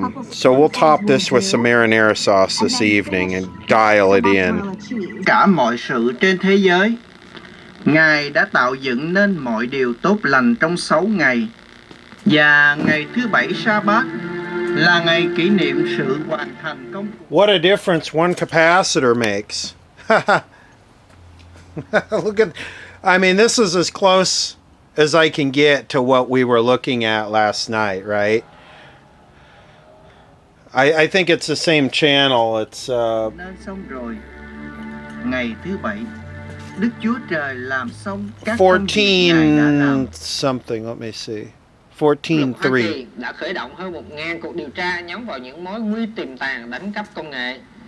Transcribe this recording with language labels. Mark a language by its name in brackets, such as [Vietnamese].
[English] So we'll top this with some marinara sauce this evening and dial it in. [Vietnamese] Cả mọi sự trên thế giới, Ngài đã tạo dựng nên mọi điều tốt lành trong 6 ngày. Và ngày thứ bảy Sa-bát là ngày kỷ niệm sự hoàn thành công. [English] What a difference one capacitor makes. Look at, I mean, this is as close as I can get to what we were looking at last night, right? I think it's the same channel. It's [Vietnamese] Nên xong rồi. Ngày thứ bảy, Đức Chúa Trời làm xong các công việc Ngài đã làm. [English] 14 something, let me see. 14.3. [Vietnamese] đã khởi động hơn 1.000 cuộc điều tra nhắm vào những mối nguy tiềm tàng đánh cắp công nghệ.